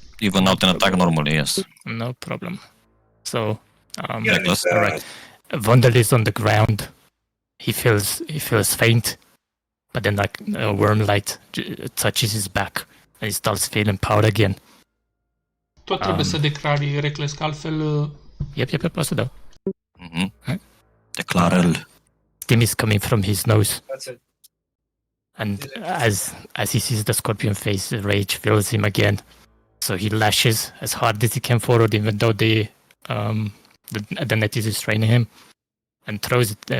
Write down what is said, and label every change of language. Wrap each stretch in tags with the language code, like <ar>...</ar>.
<en>Even out an attack normally, yes. no problem. So, Reckless. all right. Vondel is on the ground. He feels faint, but then like a worm light touches his back, and he starts feeling power again.</en> <ro>Tot trebuie să declari reckless, că altfel... Yep, o să dau. Declară-l.</ro> <en>Steam is coming from his nose, That's it. and as he sees the scorpion face, rage fills him again. So he lashes as hard as he can forward, even though the net is restraining him, and throws it.</en>